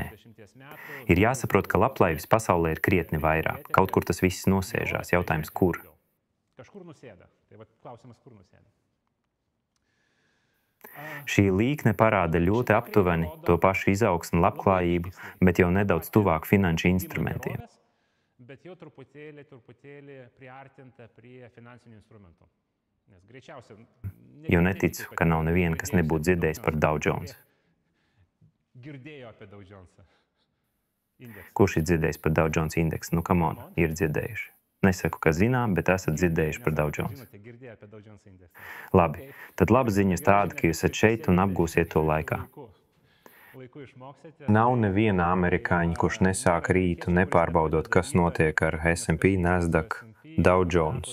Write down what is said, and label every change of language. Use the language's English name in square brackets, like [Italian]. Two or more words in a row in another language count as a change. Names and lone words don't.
[Latvian] Ir jāsaprot, ka labklājības pasaulē ir krietni vairāk. Kaut kur tas viss nosēžās. Jautājums, kur? Šī līkne parāda ļoti aptuveni to pašu izaugsmu un labklājību, bet jau nedaudz tuvāk finanšu instrumentiem. [Lithuanian] Bet jau truputėlį priartinta prie finansinių instrumentų. Nes greičiausiai... [Latvian] Jo neticu, ka nav neviena, kas nebūtu dzirdējis par Dow Jones. [Lithuanian] Girdēju apie Dow Jonesą. [Latvian] Kurš ir dzirdējis par Dow Jones indeksu? Nu, [English] come on, [Latvian] ir dzirdējuši. Nesaku, ka zinām, bet esat dzirdējuši par Dow Jones. Labi, tad laba ziņa tāda, ka jūs esat šeit un apgūsiet to laikā. Nav neviena amerikāņa, kurš nesāk rītu, nepārbaudot, kas notiek ar S&P, Nasdaq, Dow Jones.